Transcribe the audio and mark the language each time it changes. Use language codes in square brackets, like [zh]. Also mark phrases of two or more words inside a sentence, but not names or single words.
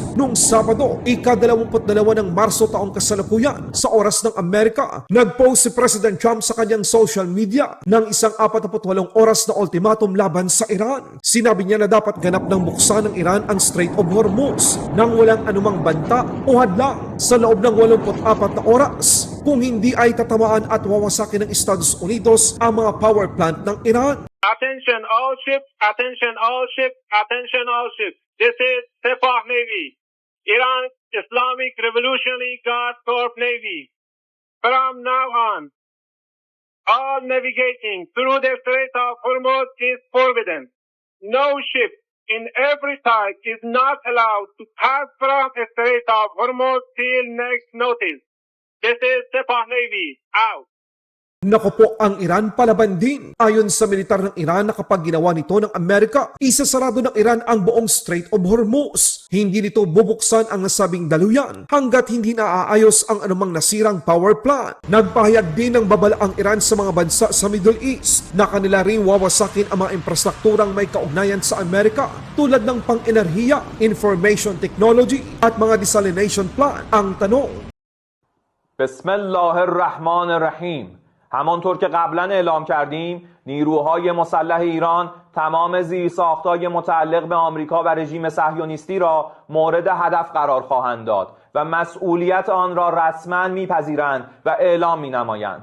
[tl] Noong Sabado, ika-22 ng Marso taong kasalukuyan, sa oras ng Amerika, nag-post si President Trump sa kanyang [en] social media [tl] ng isang 48 oras na ultimatum laban sa Iran. Sinabi niya na dapat ganap ng buksan ng Iran ang Strait of Hormuz nang walang anumang banta o hadlang sa loob ng 84 na oras. Kung hindi ay tatamaan at wawasakin ng Estados Unidos ang mga [en] power plant [tl] ng Iran. [en] Attention all ships, attention all ships, attention all ships. This is Sepah Navy, Iran Islamic Revolutionary Guard Corps Navy. From now on, all navigating through the Strait of Hormuz is forbidden. No ship in every type is not allowed to pass from the Strait of Hormuz till next notice. This is Sepah Navy, out. [tl] Naku po, ang Iran palaban din. Ayon sa militar ng Iran na kapag ginawa nito ng Amerika, isasarado ng Iran ang buong Strait of Hormuz. Hindi nito bubuksan ang nasabing daluyan hanggat hindi naaayos ang anumang nasirang [en] power plant. [tl] Nagpahayag din ng babala ang Iran sa mga bansa sa Middle East na kanila rin wawasakin ang mga infrastrukturang may kaugnayan sa Amerika tulad ng pang-enerhiya, [en] information technology [tl] at mga [en] desalination plant. [tl] Ang tanong, [ar] بسم الله الرحمن الرحیم. [fa] همانطور که قبلا اعلام کردیم نیروهای مسلح ایران تمام زیرساخت‌های متعلق به آمریکا و رژیم صهیونیستی را مورد هدف قرار خواهند داد و مسئولیت آن را رسما میپذیرند و اعلام مینمایند.